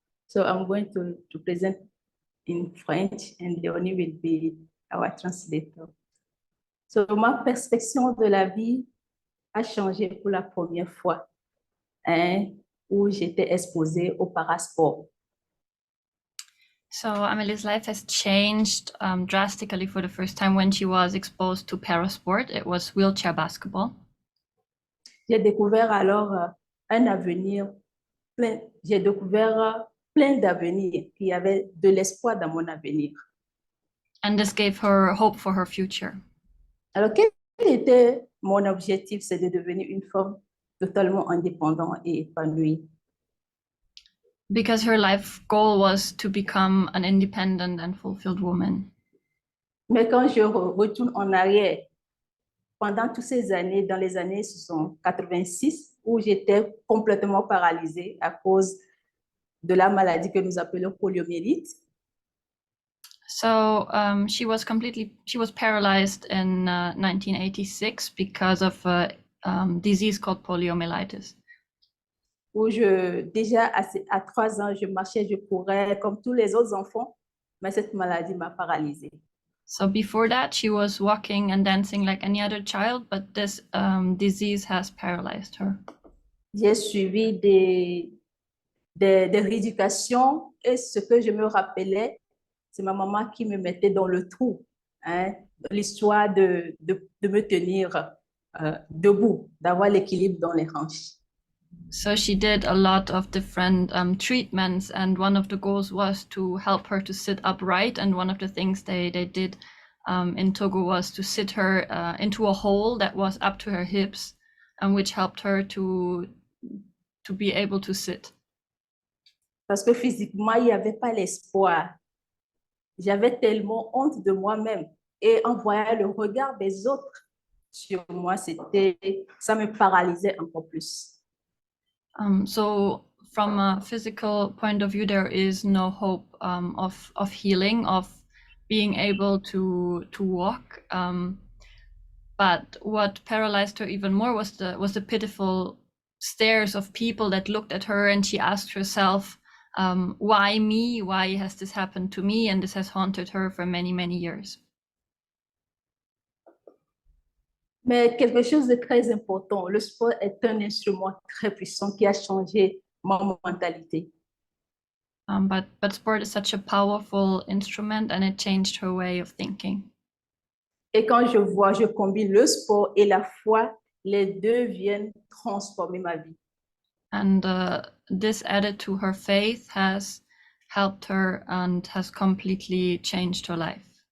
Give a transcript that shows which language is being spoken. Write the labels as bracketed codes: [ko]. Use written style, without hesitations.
[en] So I'm going to present in French, and Leonie will be our translator. [fr] So ma perception de la vie a changé pour la première fois. où j'étais exposée au parasport. [en] So Amelie's life has changed drastically for the first time when she was exposed to parasport. It was wheelchair basketball. [fr] J'ai découvert alors un avenir plein. J'ai découvert plein d'avenirs. Il y avait de l'espoir dans mon avenir. [en] And this gave her hope for her future. [fr] Alors, quel était mon objectif? C'est de devenir une femme totalement indépendante et épanouie. [en] Because her life goal was to become an independent and fulfilled woman. [fr] Mais quand je retourne en arrière, pendant toutes ces années, dans les années 86, où j'étais complètement paralysée à cause de la maladie que nous appelons poliomyélite. [en] So she was paralyzed in 1986 because of a disease called poliomyelitis. [fr] Où déjà à 3 ans, je marchais, je courais comme tous les autres enfants, mais cette maladie m'a paralysée. [en] So before that, she was walking and dancing like any other child, but this disease has paralyzed her. [fr] J'ai suivi des rééducations et ce que je me rappelais, c'est ma maman qui me mettait dans le trou, hein, l'histoire de me tenir debout, d'avoir l'équilibre dans les hanches. [en] So she did a lot of different treatments, and one of the goals was to help her to sit upright. And one of the things they did in Togo was to sit her into a hole that was up to her hips, and which helped her to be able to sit. [fr] Parce que physiquement, il n'y avait pas l'espoir. J'avais tellement honte de moi-même. Et en voyant le regard des autres sur moi, ça me paralysait encore plus. [en] So from a physical point of view, there is no hope of healing, of being able to walk. But what paralyzed her even more was the pitiful stares of people that looked at her, and she asked herself, why me? Why has this happened to me? And this has haunted her for many, many years. [fr] Mais quelque chose de très important, le sport est un instrument très puissant qui a changé ma mentalité. [en] But sport is such a powerful instrument, and it changed her way of thinking. [fr] Et quand je combine le sport et la foi, les deux viennent transformer ma vie. [en] And this added to her faith has helped her and has completely changed her life.